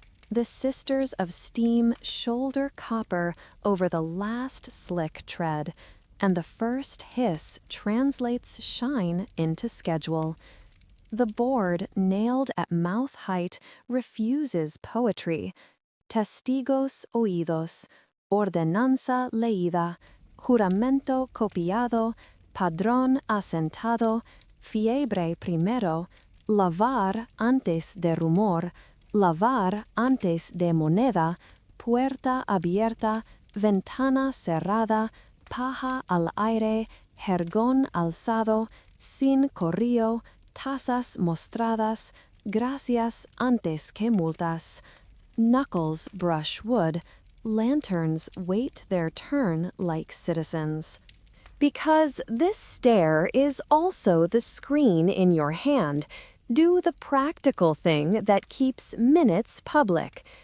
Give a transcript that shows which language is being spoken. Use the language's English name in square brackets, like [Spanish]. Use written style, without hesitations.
[English] The sisters of steam shoulder copper over the last slick tread, and the first hiss translates shine into schedule. The board nailed at mouth height refuses poetry. [Spanish] Testigos oídos, ordenanza leída, juramento copiado, padrón asentado, fiebre primero, lavar antes de rumor, lavar antes de moneda, puerta abierta, ventana cerrada, paja al aire, jergón alzado, sin corrillo, tazas mostradas, gracias antes que multas. [English] Knuckles brush wood, lanterns wait their turn like citizens. Because this stare is also the screen in your hand, do the practical thing that keeps minutes public.